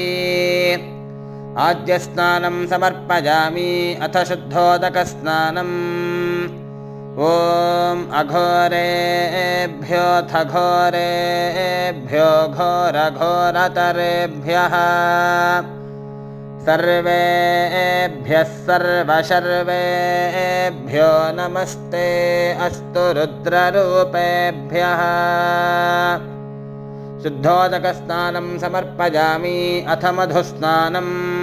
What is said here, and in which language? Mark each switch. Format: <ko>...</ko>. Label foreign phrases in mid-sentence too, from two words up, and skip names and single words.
<sa>ఆజ్యస్నానం సమర్పయామి అథ శుద్ధోదకస్నానం ఓం అఘోరేభ్యోऽథ ఘోరేభ్యో ఘోరఘోరతరేభ్యః सर्वेभ्यः सर्वशर्वेभ्यो नमस्ते अस्तु रुद्ररूपेभ्यः शुद्धोदकस्नानं समर्पयामि अथ मधुस्नानम्</sa>